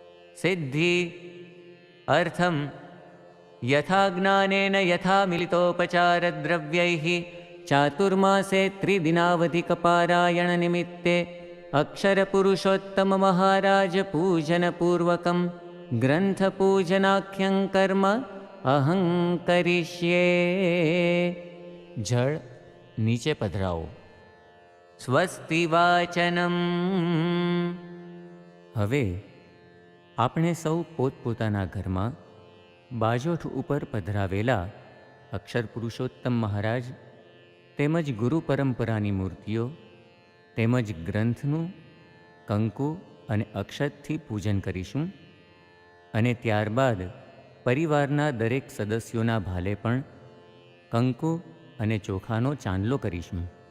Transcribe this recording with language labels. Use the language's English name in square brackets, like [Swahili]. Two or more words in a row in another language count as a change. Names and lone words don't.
[Sanskrit] सिद्धि अर्थम यथा ज्ञानेन यथा मिलितोपचारद्रव्यैः चातुर्मासे त्रिदिनावधिकपारायणनिमित्ते अक्षरपुरुषोत्तममहाराजपूजनपूर्वकं ग्रन्थपूजनाख्यं कर्म अहं करिष्ये। [Gujarati] जळ નીચે પધરાવો. [Sanskrit] સ્વસ્તિ વાચનમ. [Gujarati] હવે આપણે સૌ પોતપોતાના ઘરમાં બાજોઠ ઉપર પધરાવેલા અક્ષર પુરુષોત્તમ મહારાજ તેમજ ગુરુ પરંપરાની મૂર્તિઓ તેમજ ગ્રંથનું કંકુ અને અક્ષતથી પૂજન કરીશું અને ત્યારબાદ પરિવારના દરેક સદસ્યોના ભાલે પણ કંકુ અને ચોખાનો ચાંદલો કરીશું.